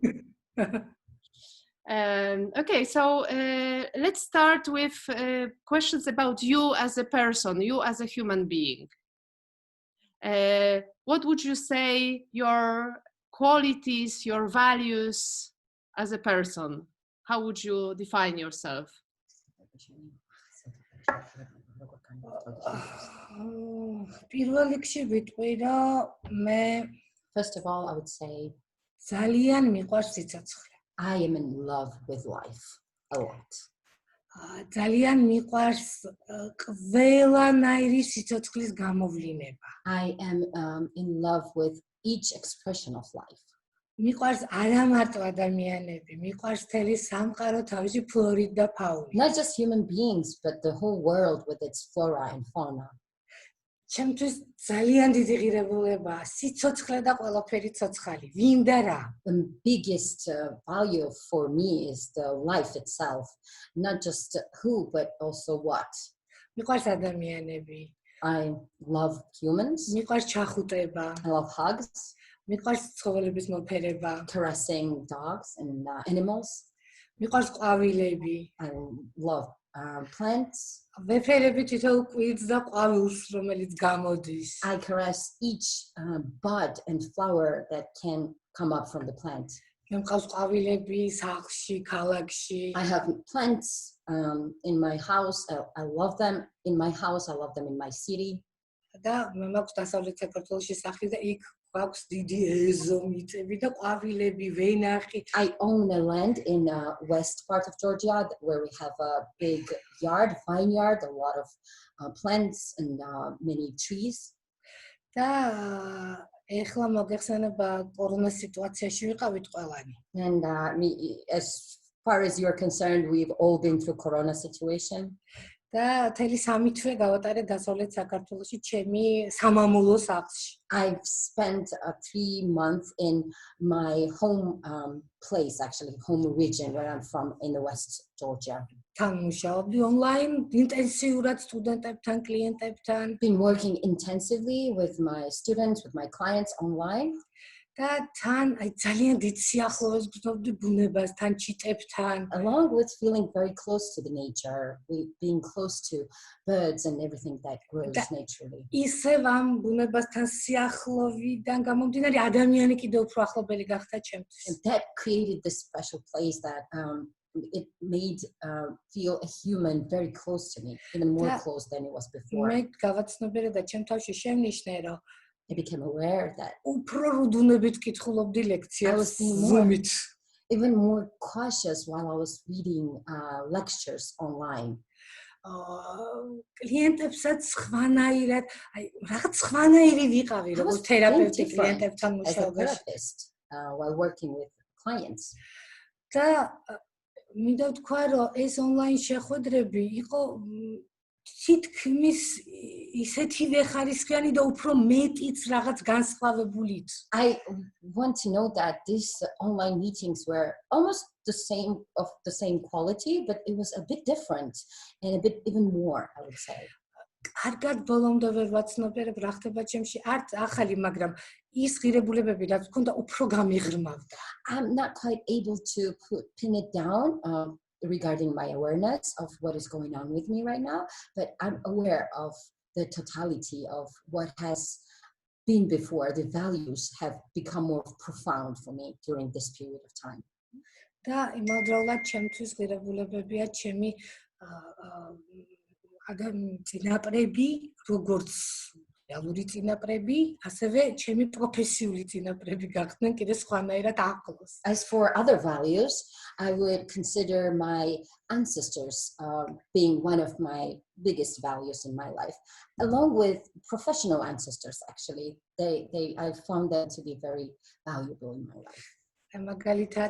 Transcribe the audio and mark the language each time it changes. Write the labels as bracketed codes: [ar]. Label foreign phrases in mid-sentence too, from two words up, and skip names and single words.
[en] Okay, so let's start with questions about you as a person, you as a human being. What would you say your qualities, your values as a person? How would you define yourself? [ka] პირველ რიგში ვიტყვი რომ მე [en] First of all, I would say [ka] ძალიან მიყვარს სიცოცხლე. [en] I am in love with life a lot. [ka] ძალიან მიყვარს ყველანაირი სიცოცხლის გამოვლინება. [en] I am in love with each expression of life. [ka] მიყვარს არა მარტო ადამიანები, მიყვარს მთელი სამყარო თავისი ფლორით და ფაუნით. [en] Not just human beings, but the whole world with its flora and fauna. [ka] ჩემთვის ძალიან დიდი ღირებულებაა სიცოცხლე და ყველაფერი ცოცხალი. ვინ და რა? [en] The biggest value for me is the life itself, not just who, but also what. [ka] მიყვარს ადამიანები. [en] I love humans. [ka] მიყვარს ჩახუტება. [en] I love hugs. [ka] მიყვარს ცხოველების მოფერება. [en] Caressing dogs and animals. [ka] მიყვარს ყვავილები. [en] I love plants. [ka] ვეფერები თითოეულ კვირს და ყვავილს, რომელიც გამოდის. [en] I caress each bud and flower that can come up from the plant. [ka] მე მყავს ყვავილები სახლში, ქალაქში. [en] I have plants in my house. I love them in my house. I love them in my city. [ka] და მე მაქვს დასავლეთ საქართველოში სახლი და იქ გვაქვს დიდი ეზო მიწები და ყვავილები, ვენახი. [en] I own a land in west part of Georgia where we have a big yard, vineyard, a lot of plants and many trees. [ka] და ეხლა მოგეხსენება კორონა სიტუაციაში ვიყავით ყველანი. [en] And as far as you're concerned, we've all been through Corona situation. [ka] და თელი 3 თვე გავატარე დასავლეთ საქართველოში ჩემი სამამულო სახლში. [en] I've spent 3 months in my home place, actually home region where I'm from in the West Georgia. [ka] თან მუშაობდი online ინტენსიურად სტუდენტებთან, კლიენტებთან. [en] Been working intensively with my students, with my clients online. [ka] და თან ძალიან დიდ სიახლოვეს გრძნობდი ბუნებასთან, ჩიტებთან. [en] Along with feeling very close to the nature, being close to birds and everything that grows naturally. [ka] ისევ ამ ბუნებასთან სიახლოვიდან გამომდინარე ადამიანი კიდევ უფრო ახლობელი გახდა ჩემთვის. [en] And that created this special place that it made feel a human very close to me, even more close than it was before. [ka] მე გავაცნობიერე და ჩემ თავში შემნიშნე რომ [en] I became aware that [ka] უფრო რუდუნებით კითხულობდი ლექციებს Zoom-ით. [en] Even more cautious while I was reading lectures online. [ka] კლიენტებსაც ხვანაირად, რაღაც ხვანაირი ვიყავი, როგორც თერაპევტი კლიენტებთან მუშაობაში. [en] While working with clients. [ka] და მინდა ვთქვა, რომ ეს online შეხვედრები იყო თითქმის ისეთივე ხარისხიანი და უფრო მეტიც რაღაც განსხვავებულით. [en] I want to know that these online meetings were almost the same quality, but it was a bit different and a bit even more, I would say. [ka] კარგად ბოლომდე ვერ ვაცნობიერებ რა ხდება ჩემში, არც ახალი, მაგრამ ის ღირებულებები რაც მქონდა უფრო გამიღრმავდა. [en] I'm not quite able to pin it down regarding my awareness of what is going on with me right now, but I'm aware of the totality of what has been before. The values have become more profound for me during this period of time. [ka] და იმავდროულად ჩემთვის ღირებულებებია ჩემი წინაპრები, როგორც რეალური წინაპრები, ასევე ჩემი პროფესიული წინაპრები გახდნენ კიდე სხვანაირად ახლოს. [en] As for other values, I would consider my ancestors being one of my biggest values in my life, along with professional ancestors. Actually, I found them to be very valuable in my life. [ka] მაგალითად,